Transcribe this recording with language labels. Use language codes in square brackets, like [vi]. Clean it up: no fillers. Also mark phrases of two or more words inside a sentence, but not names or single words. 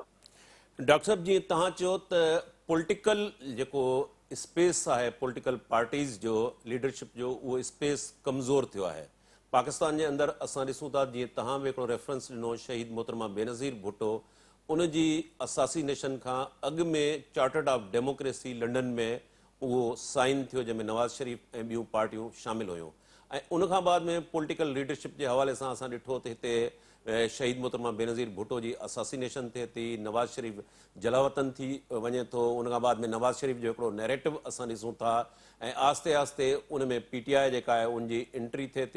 [sd] डॉक्टर साहब जीअं तव्हां चयो त पॉलिटिकल जेको स्पेस आहे [en] political parties [sd] जो लीडरशिप जो उहो स्पेस कमज़ोर थियो आहे पाकिस्तान जे अंदरि। असां ॾिसूं था जीअं तव्हां बि हिकिड़ो रेफरेंस ॾिनो शहीद मोहतरमा बेनज़ीर भुट्टो, उन जी असासीनेशन खां अॻु में [en] Chartered of Democracy [sd] लंडन में उहो साइन थियो जंहिंमें नवाज़ शरीफ़ ऐं ॿियूं पार्टियूं शामिल हुयूं, ऐं उनखां बाद में [en] political leadership [sd] जे हवाले सां असां ॾिठो त हिते शहीद मोहतरमा बेनज़ीर भुट्टो जी असासीनेशन थिए थी, नवाज़ शरीफ़ जलावतन थी वञे थो, उनखां बाद में नवाज़ शरीफ़ जो हिकिड़ो नैरेटिव असां ॾिसूं था, ऐं आस्ते आस्ते उन में पीटीआई जेका आहे उनजी एंट्री थिए थी।